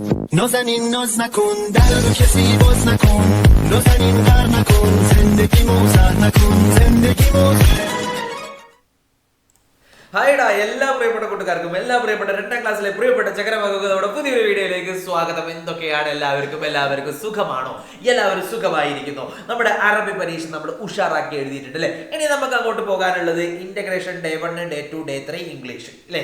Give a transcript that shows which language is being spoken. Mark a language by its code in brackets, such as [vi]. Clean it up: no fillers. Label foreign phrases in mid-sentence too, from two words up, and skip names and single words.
[fa] نازنین ناز نکن در رو کسی باز نکن نازنین غر نکن زندگی موزر نکن زندگی موزر [ml] ഹായ്ഡാ എല്ലാ പ്രിയപ്പെട്ട കൂട്ടുകാർക്കും എല്ലാ പ്രിയപ്പെട്ട 2ാം ക്ലാസ്സിലെ പ്രിയപ്പെട്ട ചക്രമകളുടെ പുതിയൊരു വീഡിയോയിലേക്ക് സ്വാഗതം. എന്തൊക്കെയാണ് എല്ലാവർക്കും സുഖമാണോ? എല്ലാവരും സുഖമായിരിക്കുന്നു. നമ്മുടെ അറബി പരീക്ഷ നമ്മൾ ഉഷാറാക്കി എഴുതിയിട്ടുണ്ട് അല്ലേ? ഇനി നമുക്ക് അങ്ങോട്ട് പോകാനുള്ളത് [en] integration day 1, day 2, day 3 English [ml] അല്ലേ?